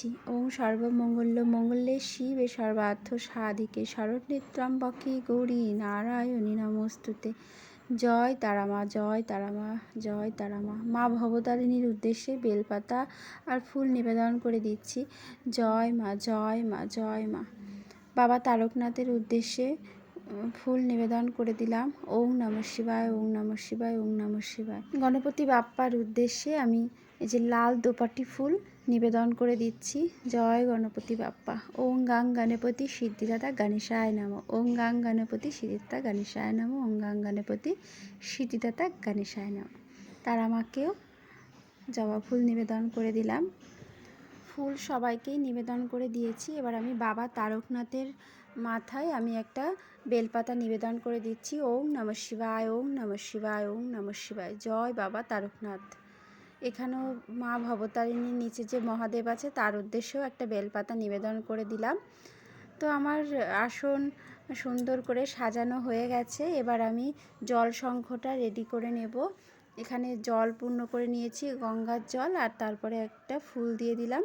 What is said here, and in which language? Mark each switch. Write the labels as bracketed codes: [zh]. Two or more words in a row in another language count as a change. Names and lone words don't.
[sa] ওম সর্বমঙ্গল মঙ্গলে শিবে সর্বার্থ সাধিকে শরণ্যত্র্যম্বকে গৌরী নারায়ণী নমস্তুতে। [bn] জয় তারামা, জয় তারামা, জয় তারামা। মা ভবতারিণীর উদ্দেশ্যে বেলপাতা আর ফুল নিবেদন করে দিচ্ছি। জয় মা, জয় মা, জয় মা। বাবা তারকনাথের উদ্দেশ্যে ফুল নিবেদন করে দিলাম। [sa] ওম নমঃ শিবায়, ওম নমঃ শিবায়, ওম নমঃ শিবায়। [bn] গণপতি বাপ্পার উদ্দেশ্যে আমি এই যে লাল দোপাটি ফুল নিবেদন করে দিচ্ছি। জয় গণপতি বাপ্পা। [sa] ওং গাং গণপতি সিদ্ধিদাতা গণেশায় নমঃ। ওং গাং গণপতি সিদ্ধিদাতা গণেশায় নমঃ। ওং গাং গণপতি সিদ্ধিদাতা গণেশায় নমঃ। [bn] তারা মাকেও জবা ফুল নিবেদন করে দিলাম। ফুল সবাইকেই নিবেদন করে দিয়েছি। এবার আমি বাবা তারকনাথের মাথায় আমি একটা বেলপাতা নিবেদন করে দিচ্ছি। [sa] ওম নমঃ শিবায়, ওম নমঃ শিবায়, ওম নমঃ শিবায়। [bn] জয় বাবা তারকনাথ। এখানেও মা ভবতারিণীর নিচে যে মহাদেব আছে তার উদ্দেশ্যেও একটা বেলপাতা নিবেদন করে দিলাম। তো আমার আসন সুন্দর করে সাজানো হয়ে গেছে। এবার আমি জল শঙ্খটা রেডি করে নেব। এখানে জল পূর্ণ করে নিয়েছি, গঙ্গার জল, আর তারপরে একটা ফুল দিয়ে দিলাম।